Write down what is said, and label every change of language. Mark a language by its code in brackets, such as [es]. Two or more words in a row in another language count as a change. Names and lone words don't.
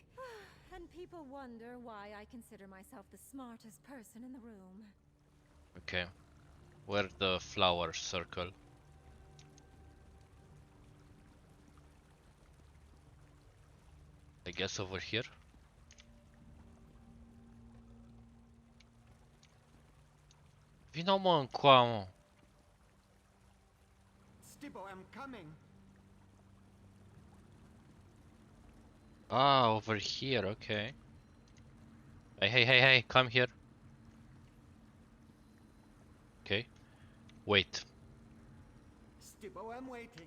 [en] And people wonder why I consider myself the smartest person in the room. Okay. Where the flower circle? I guess over here. [ro] Vino mă încoa, mă. [en] Stibbo, I'm coming. Ah, over here, okay. Hey, come here. Okay. Wait. Stibbo, I'm waiting.